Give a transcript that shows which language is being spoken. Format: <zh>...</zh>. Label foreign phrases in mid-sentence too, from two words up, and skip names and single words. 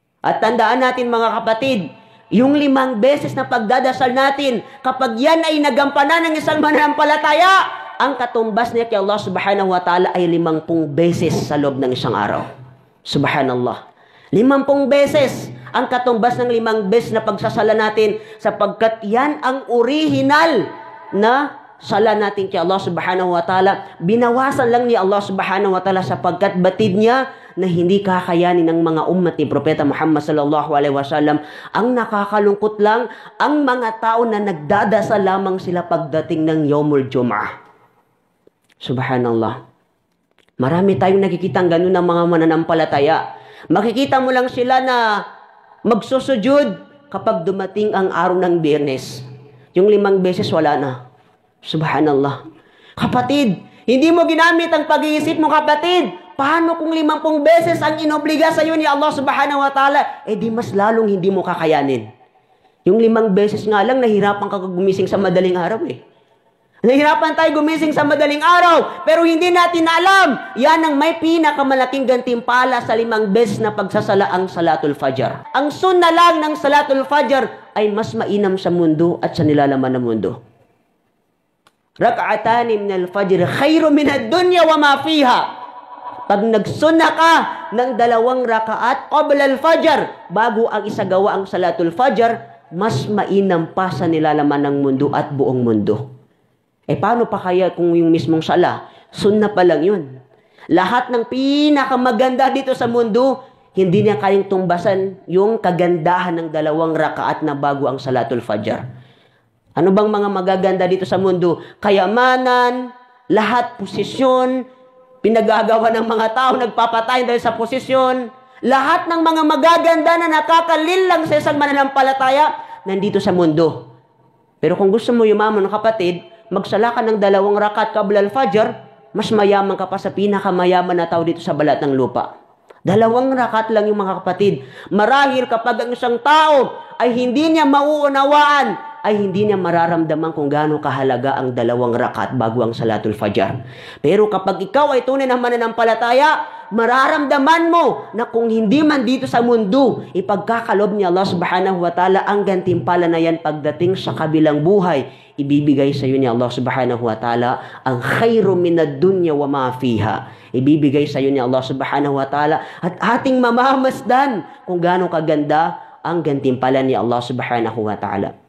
<tl>At tandaan natin mga kapatid, yung 5 beses na pagdadasal natin, kapag yan ay nagampanan ng isang mananampalataya, ang katumbas niya kay Allah</tl> <ar>سبحانه وتعالى</ar> <tl>ay 50 beses sa loob ng isang araw. Subhanallah. 50 beses ang katumbas ng 5 beses na pagsasala natin, sapagkat yan ang original na sala natin kay Allah</tl> <ar>سبحانه وتعالى.</ar> <tl>Binawasan lang ni Allah</tl> <ar>سبحانه وتعالى</ar> <tl>sapagkat batid niya na hindi kakayanin ng mga umat ni Propeta Muhammad</tl> <ar>صلى الله عليه وسلم.</ar> <tl>Ang nakakalungkot lang, ang mga tao na nagdadasal lamang sila pagdating ng</tl> <ar>يوم الجمعة.</ar> <tl>Subhanallah. Marami tayong nakikitang ganun ng mga mananampalataya. Makikita mo lang sila na magsusujud kapag dumating ang araw ng Biyernes. Yung 5 beses wala na. Subhanallah. Kapatid, hindi mo ginamit ang pag-iisip mo, kapatid. Paano kung 50 beses ang inobliga sa iyo ni Allah</tl> <ar>سبحانه وتعالى?</ar> <tl>Eh di mas lalong hindi mo kakayanin. Yung 5 beses nga lang, nahirapan ka gumising sa madaling araw eh. Nahirapan tayo gumising sa madaling araw, pero hindi natin alam. Yan ang may pinakamalaking gantimpala sa 5 beses na pagsasala ang</tl> <ar>صلاة الفجر.</ar> <tl>Ang sunna lang ng</tl> <ar>صلاة الفجر</ar> <tl>ay mas mainam sa mundo at sa nilalaman ng mundo.</tl> <ar>ركعتان من الفجر خير من الدنيا وما فيها.</ar> <tl>Pag nagsunna ka ng 2</tl> <ar>ركعات قبل الفجر,</ar> <tl>bago ang isagawa ang</tl> <ar>صلاة الفجر,</ar> <tl>mas mainam pa sa nilalaman ng mundo at buong mundo. Eh paano pa kaya kung yung mismong sala, sunna pa lang yun? Lahat ng pinakamaganda dito sa mundo, hindi niya kayang tumbasan yung kagandahan ng 2 rakaat na bago ang</tl> <ar>صلاة الفجر.</ar> <tl>Ano bang mga magaganda dito sa mundo? Kayamanan, lahat posisyon, pinagagawa ng mga tao, nagpapatay dahil sa posisyon. Lahat ng mga magaganda na nakakalil lang sa isang mananampalataya, nandito sa mundo. Pero kung gusto mo yumaman, kapatid, magsala ka ng 2</tl> <ar>ركعات قبل الفجر,</ar> <tl>mas mayaman ka pa sa pinakamayaman na tao dito sa balat ng lupa. 2 rakat lang yung mga kapatid. Marahil kapag ang isang tao ay hindi niya mauunawaan, ay hindi niya mararamdaman kung gaano kahalaga ang 2 rakat bago ang</tl> <ar>صلاة الفجر.</ar> <tl>Pero kapag ikaw ay tunay na mananampalataya, mararamdaman mo na kung hindi man dito sa mundo, ipagkakalob ni Allah</tl> <ar>سبحانه وتعالى</ar> <tl>ang gantimpala na yan pagdating sa kabilang buhay. Ibibigay sa iyo ni Allah</tl> <ar>سبحانه وتعالى</ar> <tl>ang</tl> <ar>خير من الدنيا وما فيها.</ar> <tl>Ibibigay sa iyo ni Allah</tl> <ar>سبحانه وتعالى</ar> <tl>at ating mamamasdan kung gaano kaganda ang gantimpala ni Allah</tl> <ar>سبحانه وتعالى.</ar>